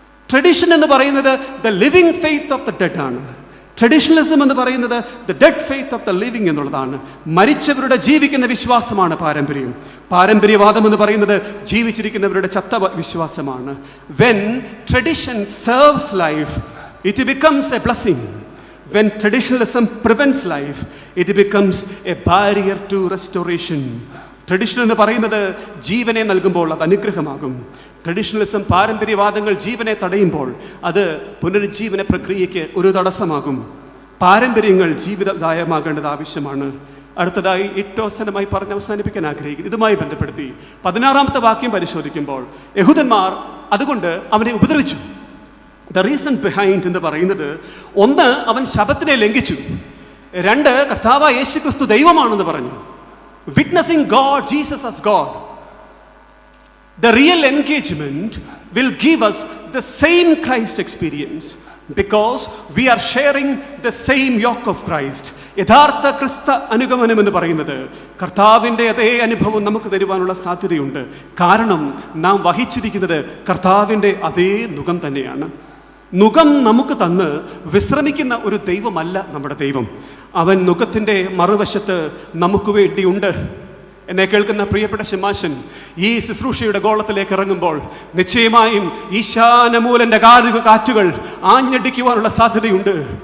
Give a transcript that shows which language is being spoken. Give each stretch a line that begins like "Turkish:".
English: tradition
Malayalam: എന്ന് പറയുന്നത്
English: The living faith of the dead ആണ്. Traditionalism എന്ന് പറയുന്നത് the dead faith of the living
Malayalam: എന്നുള്ളതാണ്. മരിച്ചവരുടെ ജീവിക്കുന്ന വിശ്വാസമാണ് പാരമ്പര്യം. പാരമ്പര്യവാദം എന്ന് പറയുന്നത് ജീവിച്ചിരിക്കുന്നവരുടെ ചത്ത വിശ്വാസമാണ്.
English: When tradition serves life, it becomes a blessing. When traditionalism prevents life, it becomes a barrier to restoration.
Malayalam: Tradition എന്ന് പറയുന്നത് ജീവനെ നൽകുമ്പോൾ അത് അനുഗ്രഹമാകും. ട്രഡിഷണലിസം, പാരമ്പര്യവാദങ്ങൾ ജീവനെ തടയുമ്പോൾ അത് പുനരുജ്ജീവന പ്രക്രിയയ്ക്ക് ഒരു തടസ്സമാകും. പാരമ്പര്യങ്ങൾ ജീവിതദായമാകേണ്ടത് ആവശ്യമാണ്. അടുത്തതായി ഏറ്റവും പറഞ്ഞ് അവസാനിപ്പിക്കാൻ ആഗ്രഹിക്കുന്നു. ഇതുമായി ബന്ധപ്പെടുത്തി 16-ാമത്തെ വാക്യം പരിശോധിക്കുമ്പോൾ യഹൂദന്മാർ അതുകൊണ്ട് അവനെ ഉപദ്രവിച്ചു.
English: the reason behind
Malayalam: എന്ന് പറയുന്നത്, ഒന്ന്, അവൻ ശബത്തിനെ ലംഘിച്ചു. രണ്ട്, കർത്താവായ യേശു ക്രിസ്തു ദൈവമാണെന്ന് പറഞ്ഞു.
English: Witnessing God, Jesus as God. The real engagement will give us the same Christ experience because we are sharing the same yoke of Christ.
Malayalam: യഥാർത്ഥ ക്രിസ്ത അനുഗമനം എന്ന് പറയുന്നത് കർത്താവിൻ്റെ അതേ അനുഭവം നമുക്ക് തരുവാനുള്ള സാധ്യതയുണ്ട്. കാരണം നാം വഹിച്ചിരിക്കുന്നത് കർത്താവിൻ്റെ അതേ നുകം തന്നെയാണ്. നുകം നമുക്ക് തന്ന് വിശ്രമിക്കുന്ന ഒരു ദൈവമല്ല നമ്മുടെ ദൈവം. അവൻ നുകത്തിൻ്റെ മറുവശത്ത് നമുക്ക് വേണ്ടിയുണ്ട്. എന്നെ കേൾക്കുന്ന പ്രിയപ്പെട്ട ശമാശൻ, ഈ ശുശ്രൂഷയുടെ ഗോളത്തിലേക്ക് ഇറങ്ങുമ്പോൾ നിശ്ചയമായും ഈശാനമൂലൻ്റെ കാറ്റുകൾ ആഞ്ഞടിക്കുവാനുള്ള സാധ്യതയുണ്ട്.